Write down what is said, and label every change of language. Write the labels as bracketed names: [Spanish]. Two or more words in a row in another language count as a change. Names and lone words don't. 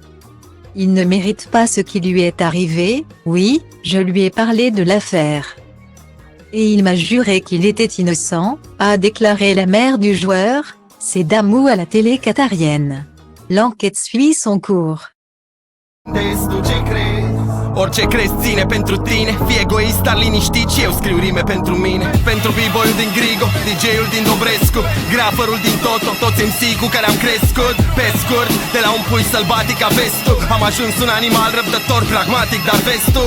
[French] Il ne mérite pas ce qui lui est arrivé. Oui, je lui ai parlé de l'affaire. Et il m'a juré qu'il était innocent », a déclaré la mère du joueur, Sedamou à la télé qatarienne. L'enquête suit son cours. [Romanian] Orice crezi ține pentru tine. Fii egoist, dar liniștit și eu scriu rime pentru mine. Pentru b-boy-ul din Grigo, DJ-ul din Dobrescu, graferul din Toto, toți MC cu care am crescut. Pe scurt, de la un pui sălbatic a vestul, am ajuns un animal răbdător, pragmatic, dar vestul.